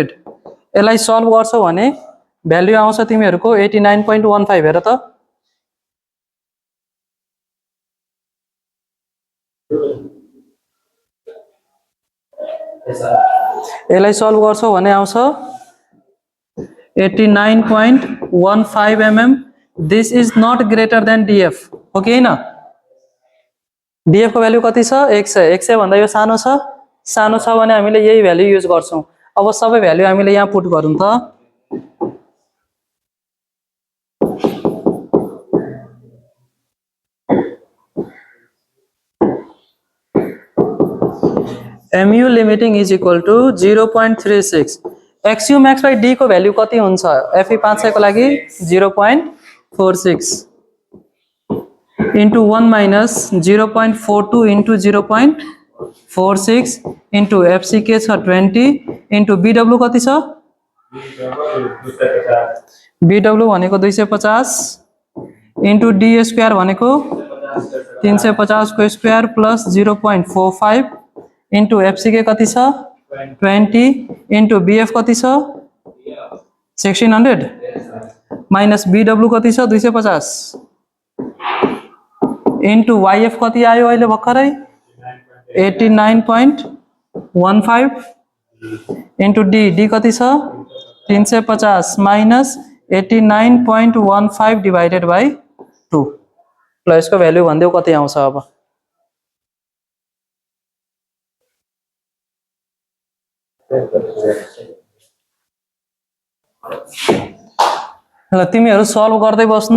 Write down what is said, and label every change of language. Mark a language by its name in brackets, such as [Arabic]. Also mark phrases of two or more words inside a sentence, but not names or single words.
[Nepali] यसलाई सल्भ गर्छौ भने भ्यालु आउँछ तिमीहरूको 89.15। हेर त यसलाई सल्भ गर्छौ भने आउँछ 89.15 mm। [English] this is not greater than df [Nepali] हो कि हैन? df को भ्यालु कति छ? 100। 100 भन्दा यो सानो छ, सानो छ भने हामीले यही भ्यालु युज गर्छौं। अब सबै भ्यालु हामीले यहाँ पुट गरौँ त। [English] mu limiting is equal to 0.36 xu max by d [Nepali] को भ्यालु कति हुन्छ? [English] fe 500 [Nepali] को लागि [English] 0.46 into 1 minus 0.42 into 0.46 into fck छ 20 into bw [Nepali] कति छ? bw भनेको [English] 250 into d square [Nepali] भनेको 350 को [English] square plus 0.45 into fck [Nepali] कति छ? [English] 20 into bf [Nepali] कति छ? [English] 1600 minus bw [Nepali] कति छ? [English] 250 into yf [Nepali] कति आयो अहिले भर्खरै? [English] 89.15 into d [Nepali] कति छ? [English] 350 minus 89.15 divided by 2. [Nepali] ल यसको भ्यालु भन्देऊ कति आउँछ अब? ल तिमीहरू सल्भ गर्दै बस्नु।